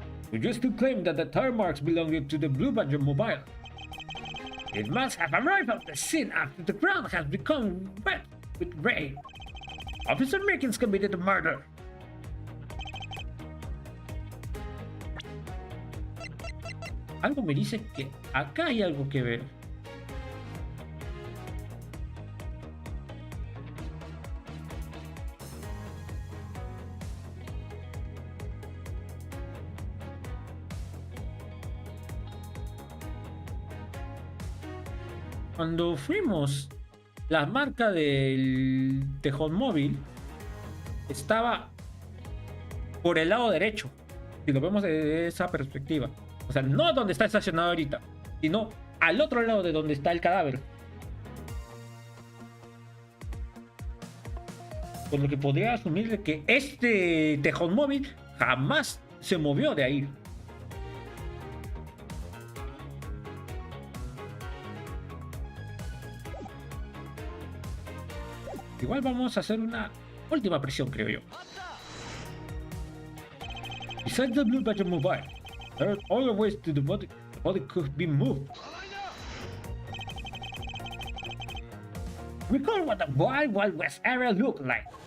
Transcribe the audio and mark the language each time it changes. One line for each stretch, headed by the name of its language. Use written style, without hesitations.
English: We used to claim that the tire marks belonged to the Blue Badger Mobile. It must have arrived at the scene after the ground has become wet with rain. Officer Meekins committed the murder.
Spanish: Algo me dice que acá hay algo que ver. Cuando fuimos, la marca del tejón móvil estaba por el lado derecho, si lo vemos desde esa perspectiva. O sea, no donde está estacionado ahorita, sino al otro lado de donde está el cadáver. Por lo que podría asumir de que este tejón móvil jamás se movió de ahí. Igual vamos a hacer una última presión, creo yo.
English: Besides the Blue Badger Mobile, there are other ways to the body could be moved. Recall what the Wild Wild West area looked like.